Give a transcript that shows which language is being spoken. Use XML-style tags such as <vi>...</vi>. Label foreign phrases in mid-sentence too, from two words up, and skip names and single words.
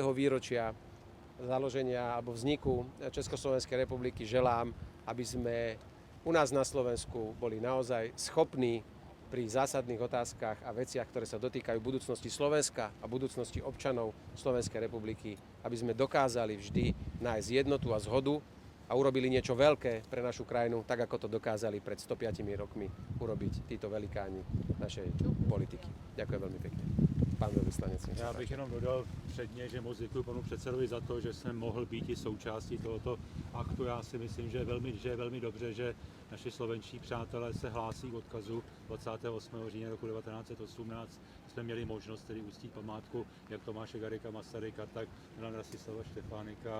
<sk>výročia založenia alebo vzniku Československej republiky želám, aby sme u nás na Slovensku boli naozaj schopní pri zásadných otázkach a veciach, ktoré sa dotýkajú budúcnosti Slovenska a budúcnosti občanov Slovenskej republiky, aby sme dokázali vždy nájsť jednotu a zhodu a urobili niečo veľké pre našu krajinu, tak ako to dokázali pred 105 rokmi urobiť títo velikáni našej politiky. Ďakujem veľmi pekne. Pán veľvyslanec.</sk> <cs>Já bych jenom dodal předně, že moc děkuji panu předsedovi za to, že jsem mohl být i součástí tohoto aktu. Já si myslím, že je velmi dobře, že naši slovenští přátelé se hlásí k odkazu 28. října roku 1918. Jsme měli možnost tedy uctít památku jak Tomáše Garrigua Masaryka, tak Milana Rastislava Štefánika.</cs>